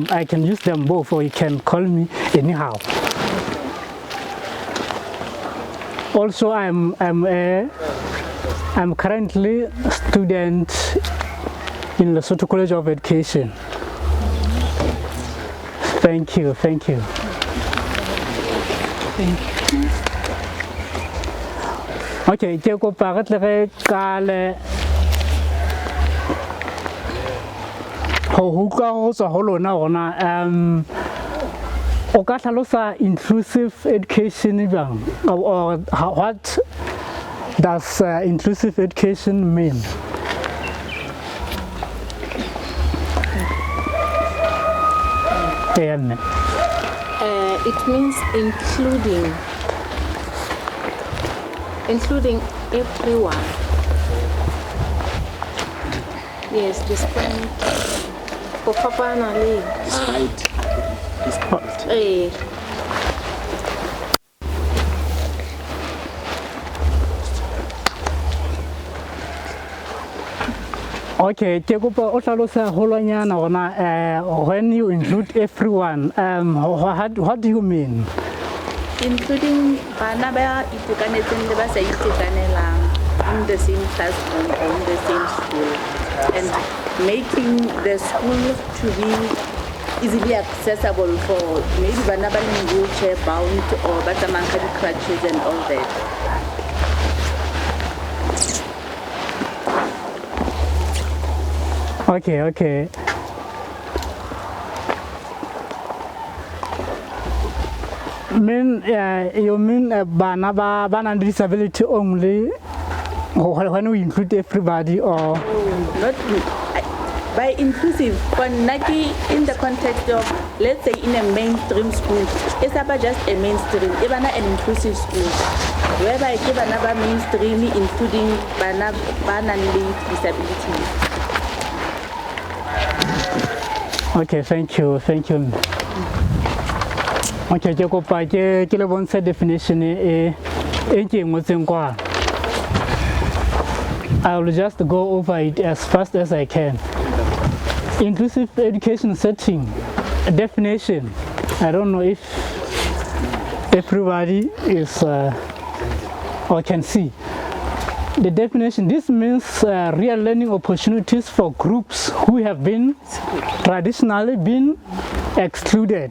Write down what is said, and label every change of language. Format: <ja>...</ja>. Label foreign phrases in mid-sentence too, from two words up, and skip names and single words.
<en>I can use them both, or you can call me anyhow. Also, I'm currently a student in Lesotho College of Education. Thank you.</en> <st>Okay, ke kopa re tle re kale ho utlwa ho tswa ho lona gona o ka tlhalosa</st> <en>inclusive education</en> <st>bang,</st> <en>or what does inclusive education mean? It means including everyone. Yes, despite</en> <st>Okay, ke kopa o tlhalosa holwanyana gona</st> <en>when you include everyone, what do you mean? Including</en> <st>bana ba itekanetseng le ba sa itekanelang</st> <en>in the same classroom or in the same school, and making the school to be easily accessible for maybe</en> <st>bana ba</st> <en>wheelchair bound or</en> <st>ba tsamayang ka di-crutches</st> <en>and all that. Okay. You mean</en> <st>bana ba</st> <en>disability only when we include everybody, or not by inclusive, but Naki in the context of, let's say, in a mainstream school, it's about just a mainstream, even an inclusive school, whereby give another mainstream including bana with disabilities. Okay, thank you.</en> <st>Okay, ke kopa ke le bontshe definition e ke ngotseng kwa.</st> <en>I will just go over it as fast as I can. Inclusive education setting, definition. I don't know if everybody is or can see. The definition, this means real learning opportunities for groups who have been traditionally excluded.</en>